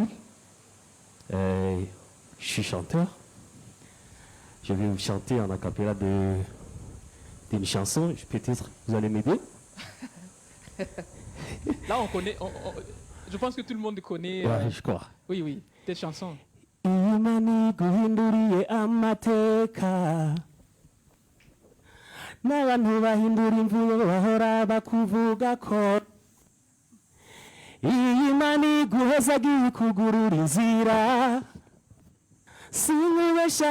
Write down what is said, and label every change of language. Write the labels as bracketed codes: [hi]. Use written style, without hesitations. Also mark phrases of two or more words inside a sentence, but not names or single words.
[fr] Je suis chanteur. Je vais vous chanter en acapella d'une chanson. Peut-être vous allez m'aider. Là, on connaît. Je pense que tout le monde connaît. Ouais, je crois. Oui, tes chansons. [rn] Imani guhinduriye amateka n'abantu bahindura imvugo bahora bakuvuga ko Imani guhezagiye kugurura inzira sinibesha